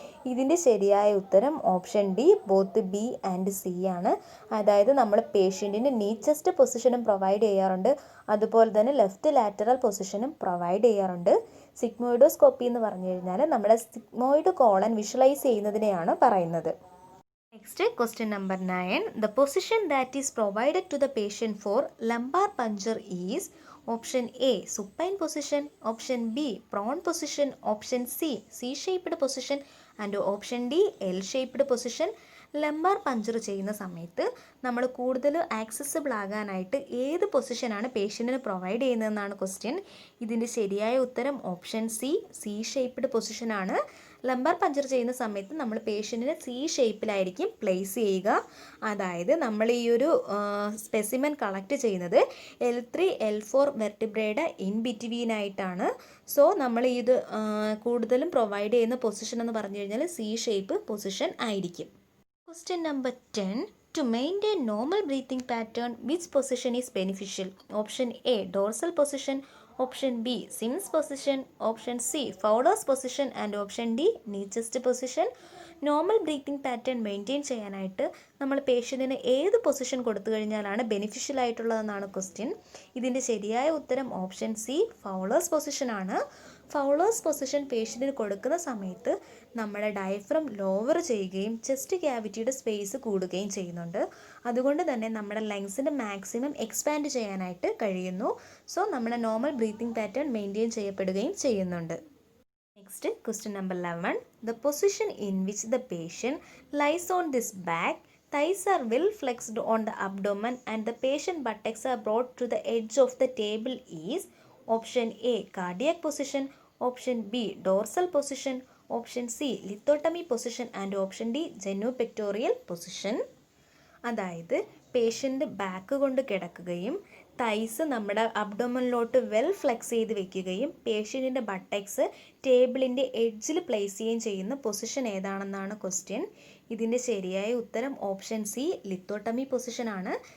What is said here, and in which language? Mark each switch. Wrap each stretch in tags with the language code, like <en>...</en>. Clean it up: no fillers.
<ml>ഇതിൻ്റെ ശരിയായ ഉത്തരം option D</ml> <en>both B and C</en> <ml>ആണ്. അതായത് നമ്മൾ പേഷ്യൻറ്റിന് നീ ചെസ്റ്റ് പൊസിഷനും പ്രൊവൈഡ് ചെയ്യാറുണ്ട്, അതുപോലെ തന്നെ ലെഫ്റ്റ് ലാറ്ററൽ പൊസിഷനും പ്രൊവൈഡ് ചെയ്യാറുണ്ട്. സിഗ്മോയിഡോസ്കോപ്പി എന്ന് പറഞ്ഞു കഴിഞ്ഞാൽ നമ്മുടെ സിഗ്മോയിഡ് കോളൻ വിഷ്വലൈസ് ചെയ്യുന്നതിനെയാണ് പറയുന്നത്.</ml> <en>Next, question number 9. The position that is provided to the patient for lumbar puncture is option A supine position, option B prone position, option C C-shaped position and option D L-shaped position.</en> <ml>Lumbar puncture ചെയ്യുന്ന സമയത്ത് നമ്മൾ കൂടുതൽ accessible ആകാനായിട്ട് ഏത് പൊസിഷനാണ് പേഷ്യൻറ്റിന് provide ചെയ്യുന്നതെന്നാണ് question. ഇതിൻ്റെ ശരിയായ ഉത്തരം option C shaped പൊസിഷനാണ്. Lumbar puncture ചെയ്യുന്ന സമയത്ത് നമ്മൾ പേഷ്യൻറ്റിനെ ഷേപ്പിലായിരിക്കും പ്ലേസ് ചെയ്യുക. അതായത് നമ്മൾ ഈ ഒരു സ്പെസിമെൻ കളക്ട് ചെയ്യുന്നത് L3 L4 വെർട്ടിബ്രയുടെ ഇൻ ബിറ്റ്വീനായിട്ടാണ്. സോ നമ്മൾ ഇത് കൂടുതലും പ്രൊവൈഡ് ചെയ്യുന്ന പൊസിഷൻ എന്ന് പറഞ്ഞു കഴിഞ്ഞാൽ ഷേപ്പ് പൊസിഷൻ ആയിരിക്കും.</ml> <en>Question number 10. To maintain normal breathing pattern, which position is beneficial? Option A dorsal position, option B Sims position, option C Fowler's position and option D knee chest position.</en> <ml>Normal breathing pattern maintain ചെയ്യാനായിട്ട് നമ്മൾ പേഷ്യൻറ്റിന് ഏത് position കൊടുത്തു കഴിഞ്ഞാലാണ് beneficial ആയിട്ടുള്ളതെന്നാണ് question. ഇതിൻ്റെ ശരിയായ ഉത്തരം option C Fowler's പൊസിഷനാണ്. Fowler's position പേഷ്യൻറ്റിന് കൊടുക്കുന്ന സമയത്ത് നമ്മുടെ ഡയഫ്രം ലോവർ ചെയ്യുകയും ചെസ്റ്റ് ക്യാവിറ്റിയുടെ സ്പേസ് കൂടുകയും ചെയ്യുന്നുണ്ട്. അതുകൊണ്ട് തന്നെ നമ്മുടെ ലങ്സിൻ്റെ മാക്സിമം എക്സ്പാൻഡ് ചെയ്യാനായിട്ട് കഴിയുന്നു. സോ നമ്മുടെ നോർമൽ ബ്രീത്തിങ് പാറ്റേൺ മെയിൻറ്റെയിൻ ചെയ്യപ്പെടുകയും ചെയ്യുന്നുണ്ട്.</ml> <en>Next, question number 11. The position in which the patient lies on this back, thighs are well flexed on the abdomen and the patient buttocks are brought to the edge of the table is option A cardiac position, option B dorsal position, option C lithotomy position and option D genupectoral position.</en> <ml>അതായത് patient back കൊണ്ട് കിടക്കുകയും thighs നമ്മുടെ അബ്ഡോമനിലോട്ട് well flex ചെയ്ത് വെക്കുകയും പേഷ്യൻറ്റിൻ്റെ buttocks ടേബിളിൻ്റെ എഡ്ജിൽ place ചെയ്യുകയും ചെയ്യുന്ന പൊസിഷൻ ഏതാണെന്നാണ് ക്വസ്റ്റ്യൻ. ഇതിൻ്റെ ശരിയായ ഉത്തരം ഓപ്ഷൻ സി ലിത്തോട്ടമി പൊസിഷനാണ്.</ml>